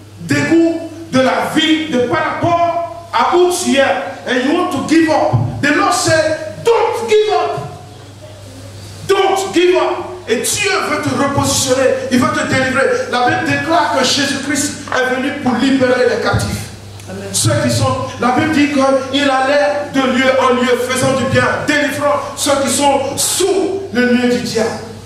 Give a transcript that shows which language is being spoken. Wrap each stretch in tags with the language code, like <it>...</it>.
<fr>Dégoût de la vie, de par rapport à où tu es.</fr> <en>And you want to give up. The Lord said, don't give up. Don't give up.</en> <fr>Et Dieu veut te repositionner. Il veut te délivrer. La Bible déclare que Jésus-Christ est venu pour libérer les captifs. Amen. Ceux qui sont, la Bible dit qu'il allait de lieu en lieu, faisant du bien, délivrant ceux qui sont sous le nœud du diable.</fr>